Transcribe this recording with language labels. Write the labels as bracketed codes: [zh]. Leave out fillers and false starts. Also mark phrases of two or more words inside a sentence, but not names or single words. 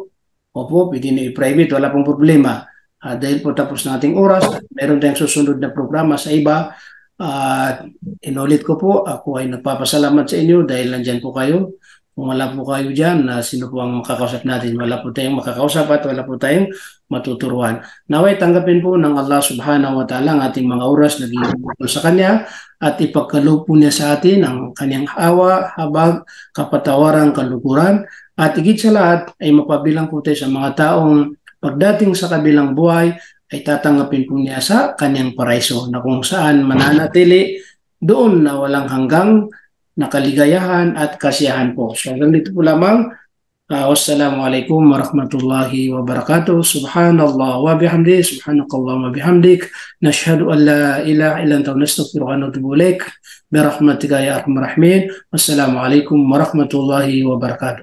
[tl] Opo, pwede na i-private, wala pong problema. Dahil po tapos na ating oras, meron tayong susunod na programa sa iba. Inulit ko po, ako ay nagpapasalamat sa inyo dahil nandyan po kayo. Kung wala po kayo dyan, sino po ang makakausap natin? Wala po tayong makakausap at wala po tayong matuturuan. Naway tanggapin po ng [ar] الله سبحانه وتعالى [tl] ang ating mga oras na ginugol sa Kanya at ipagkaloob po niya sa atin ang Kanyang awa, habag, kapatawaran, kaluguran at higit sa lahat ay mapabilang po tayo sa mga taong pagdating sa kabilang buhay ay tatanggapin po niya sa Kanyang paraiso na kung saan mananatili doon na walang hanggang na kaligayahan at kasiyahan po. So, ganito po lamang. [ar] والسلام عليكم ورحمة الله وبركاته. سبحان الله وبحمده، سبحانك اللهم وبحمدك. نشهد أن لا إله إلا أنت نستغفرك ونتوب إليك. برحمتك يا أرحم الراحمين. والسلام عليكم ورحمة الله وبركاته.